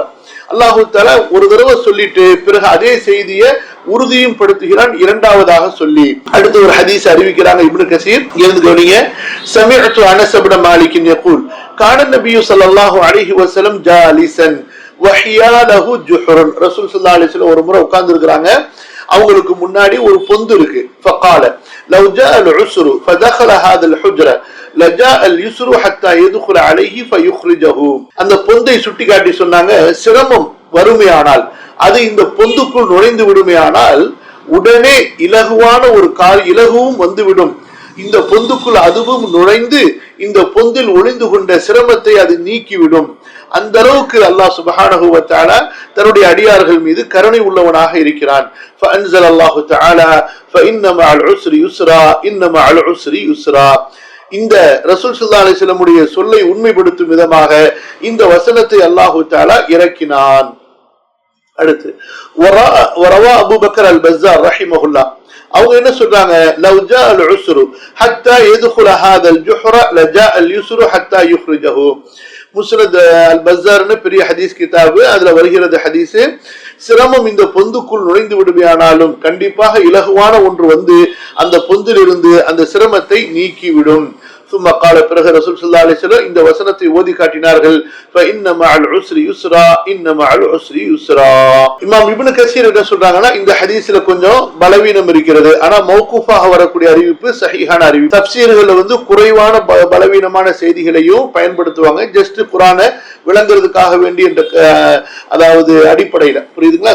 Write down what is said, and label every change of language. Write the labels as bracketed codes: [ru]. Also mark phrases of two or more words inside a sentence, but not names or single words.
[ar] الله تعالى [ta] ஒரு தடவை சொல்லிட்டு பிறகு அதே செய்தியை உறுதியும் படுத்துகிறான் இரண்டாவதாக சொல்லி. அடுத்து ஒரு ஹதீஸ் அறிவிக்கிறாங்க இப்னு கஸீர். இருந்து கவனிங்க. [ar] سمعت أنس بن مالك يقول كان النبي صلى الله عليه وسلم جالسا وحياله جحر. [ta] ரசூல் [ar] صلى الله عليه وسلم [ta] ஒரு முறை உட்கார்ந்து இருக்காங்க. அவங்களுக்கு முன்னாடி ஒரு பொந்து இருக்கு. [ar] فقال لو جاء العسر فدخل هذا الحجره لجاء اليسر حتى يدخل عليه فيخرجه. [ta] அந்த பொந்தை சுட்டிக்காட்டி சொன்னாங்க, சிரமம் வறுமையானால் அது இந்த பொந்துக்குள் நுழைந்து விடுமையானால் உடனே இலகுவான ஒரு இலகுவும் வந்துவிடும். இந்த பொந்துக்குள் அதுவும் நுழைந்து இந்த பொந்தில் ஒளிந்து கொண்ட சிரமத்தை அது நீக்கிவிடும். அந்த அளவுக்கு அல்லாஹ் [ar] سبحانه وتعالى [ta] தன்னுடைய அடியார்கள் மீது கருணை உள்ளவனாக இருக்கிறான். [ar] فأنزل الله تعالى فإن مع العسر يسرا إن مع العسر يسرا. [ta] இந்த ரசூல் [ar] صلى الله عليه وسلم [ta] உடைய சொல்லை உண்மைப்படுத்தும் விதமாக இந்த வசனத்தை [ar] الله تعالى [ta] இறக்கினான். அடுத்து வரவா அபூபக்கர் அல்-பஸார் ரஹிமஹுல்லாஹ் அவங்க என்ன சொல்றாங்க, [ar] لو جاء العسر حتى يدخل هذا الجحر لجاء اليسر حتى يخرجه. [ta] முஸ்னத் அல்-பஸார்னு பெரிய ஹதீஸ் கிதாபு, அதுல வருகிறது ஹதீஸ், சிரமம் இந்த பொந்துக்குள் நுழைந்து விடுமையானாலும் கண்டிப்பாக இலகுவான ஒன்று அந்த பொந்திலிருந்து அந்த சிரமத்தை நீக்கிவிடும். [ar] ثم قال [ta] பிறகு ரசூல் [ar] صلى الله عليه وسلم [ta] இந்த வசனத்தை ஓதி காட்டினார்கள். [ar] فإن مع العسر يسرا إن مع العسر يسرا. [ta] இமாம் இப்னு கஸீர் என்ன சொல்றாங்கன்னா, இந்த ஹதீஸ்ல கொஞ்சம் பலவீனம் இருக்கிறது. ஆனா மௌகூஃபாக வரக்கூடிய அறிவிப்பு சஹீஹான அறிவிப்பு. தஃப்சீர்கள்ல குறைவான பலவீனமான செய்திகளையும் பயன்படுத்துவாங்க. ஜஸ்ட் குர்ஆனை விளங்குறதுக்காக வேண்டி என்ற அதாவது அடிப்படையில, புரியுதுங்களா?